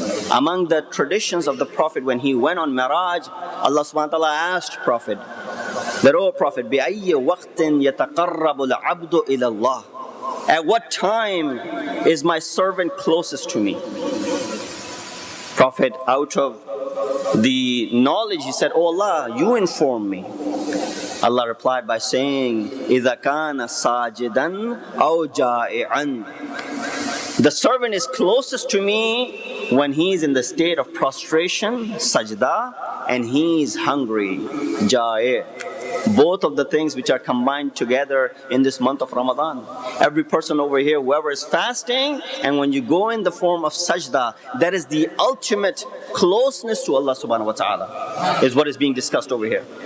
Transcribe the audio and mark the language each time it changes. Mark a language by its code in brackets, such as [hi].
[en] Among the traditions of the Prophet, when he went on Miraj, Allah subhanahu wa ta'ala asked Prophet that, "O Prophet, [ar] بِأَيِّ وَقْتٍ يَتَقَرَّبُ الْعَبْدُ إِلَى اللَّهِ?" [en] At what time is my servant closest to me? Prophet, out of the knowledge, he said, "Oh Allah, you inform me." Allah replied by saying, [ar] إِذَا كَانَ سَاجِدًا أَوْ جَائِعًا. [en] The servant is closest to me when he is in the state of prostration, sajda, and he is hungry, ja'i'. Both of the things which are combined together in this month of Ramadan. Every person over here, whoever is fasting, and when you go in the form of sajda, that is the ultimate closeness to Allah subhanahu wa ta'ala, is what is being discussed over here.